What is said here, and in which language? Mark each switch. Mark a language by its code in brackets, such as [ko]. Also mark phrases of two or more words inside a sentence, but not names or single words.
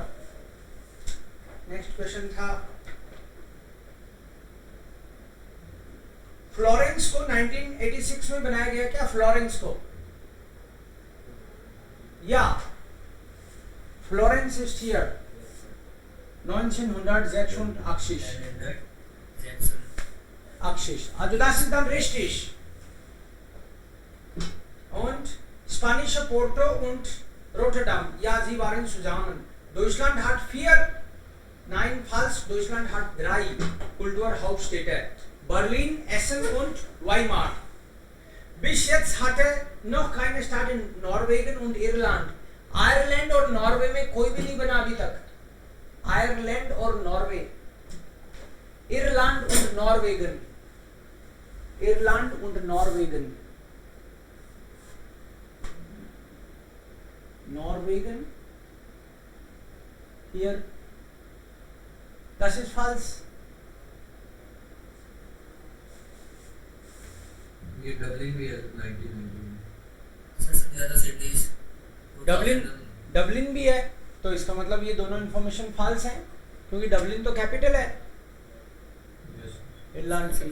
[en] next question [hi] था फ्लोरेंस को 1986 में बनाया गया क्या? फ्लोरेंस को, या फ्लोरेंस [en] is here [de] 1986 also das ist dann richtig. Und spanische Porto und Rotterdam, ja, sie waren zusammen. Deutschland hat 4, nein, falsch, Deutschland hat 3 Kulturhauptstädte, Berlin, Essen und Weimar. Bis jetzt hatte noch keine Stadt in Norwegen und Irland. [hi] आयरलैंड और नॉर्वे में कोई भी नहीं बना अभी तक। आयरलैंड और नॉर्वे, इरलैंड और नॉर्वेगन, इरलैंड और नॉर्वेगन, नॉर्वेगन here, [de] das ist falsch. [hi] ये डबलिन भी है 1990 सबसे ज्यादा सिटीज डबलिन भी है, तो इसका मतलब ये दोनों [en] information false [hi] हैं, क्योंकि डबलिन तो कैपिटल है इरलैंड की।